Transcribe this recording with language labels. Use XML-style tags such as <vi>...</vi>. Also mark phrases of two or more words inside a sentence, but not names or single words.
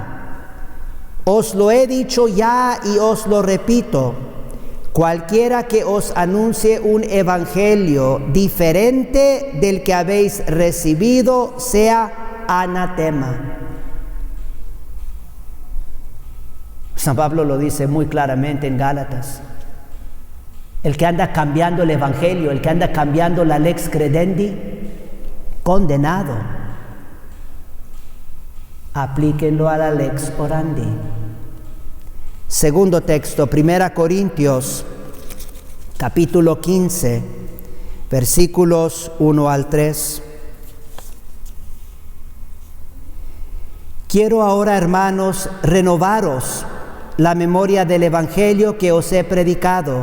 <es>Os lo he dicho ya y os lo repito: cualquiera que os anuncie un evangelio diferente del que habéis recibido, sea anatema. San Pablo lo dice muy claramente en Gálatas. El que anda cambiando el evangelio, el que anda cambiando la</es> <la>lex credendi,</la> <es>condenado. Aplíquenlo a la</es> <la>lex orandi.</la> <es>Segundo texto, 1 Corintios, capítulo 15, versículos 1 al 3. Quiero ahora, hermanos, renovaros la memoria del evangelio que os he predicado,</es>